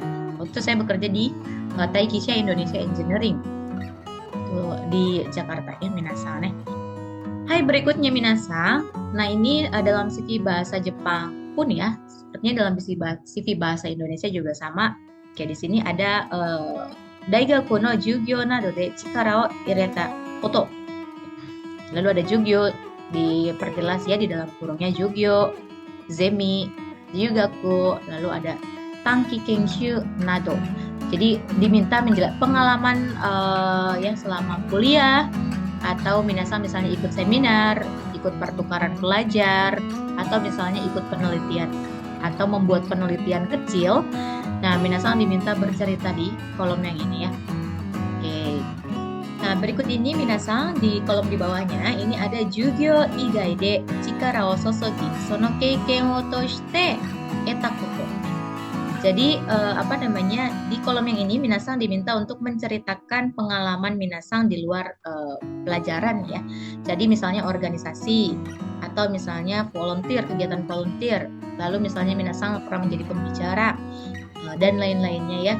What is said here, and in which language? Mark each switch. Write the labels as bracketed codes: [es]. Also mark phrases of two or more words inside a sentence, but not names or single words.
[id] Waktu itu saya bekerja di Taikisha Indonesia Engineering di Jakarta ya minasang nih. Berikutnya minasang. Nah, ini dalam CV bahasa Jepang pun ya, sepertinya dalam CV bahasa Indonesia juga sama. Kayak di sini ada [ja] 大学の授業などで力を入れたこと. [id] Lalu ada Jugyo diperjelas ya di dalam kurungnya [ja] 授業、ゼミ、留学, [id] lalu ada [ja] 短期研修など. [id] Jadi diminta menjelaskan pengalaman ya selama kuliah atau misalnya ikut seminar, ikut pertukaran pelajar, atau misalnya ikut penelitian atau membuat penelitian kecil. Nah, minasang diminta bercerita di kolom yang ini ya. Oke. Nah, berikut ini minasang di kolom di bawahnya ini ada [ja] 授業以外で力を注ぎその経験を通して得たこと. [id] Jadi di kolom yang ini minasang diminta untuk menceritakan pengalaman minasang di luar pelajaran ya. Jadi misalnya organisasi atau misalnya volunteer, kegiatan volunteer. Lalu misalnya minasang pernah menjadi pembicara dan lain-lainnya ya.